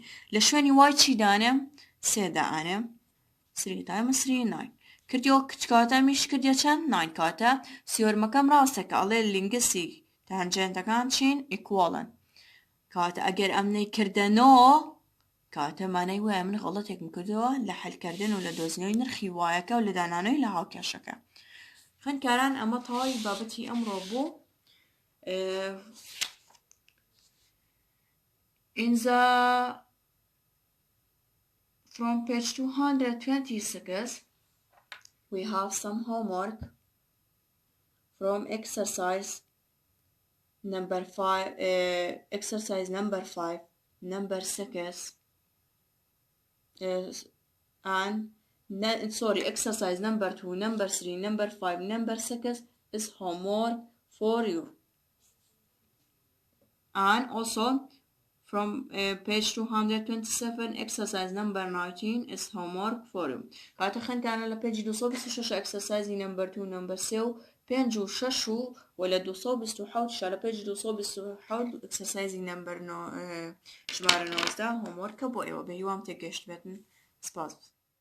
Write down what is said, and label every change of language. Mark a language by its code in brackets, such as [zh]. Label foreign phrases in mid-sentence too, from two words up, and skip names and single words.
[ckb] لە شوێنی وای چی دانم 3 دائنم 3 times 3 9 کردیەوە کچکاتە میش کردیە چەند 9 کاتە سیۆرمەکەم ڕاستەکە ئەڵێ لینگسی تانجێنتەکان چین ئیکوۆڵن کاتە ئەگەر ئەمنەی کردە 9 کاتە مانەی وایە من غەڵەتێکم کردەوە لە حەلکردن و لە دۆزینەوەی نرخی وایەکە و لە دانانەوەی لە هاوکێشەکە خوێندکاران ئەمە تەواوی بابەتی ئەمڕۆ بوو [en] in the from page 226 we have some homework from exercise number 5 exercise number 5 number 6 and sorry exercise number 2 number 3 number 5 number 6 is homework for you and also from page 227 exercise number 19 is homework for you [ckb] کاتە خوێندکاران لە [en] page 226 exercise number 2 number 3 [ckb] و 5 و 6 و لە 227 شە لە [en] page 227 exercise number ژمارە 19 homework [ckb] بۆ ئێوە بە هیوام تێگەشت بێتن سپاس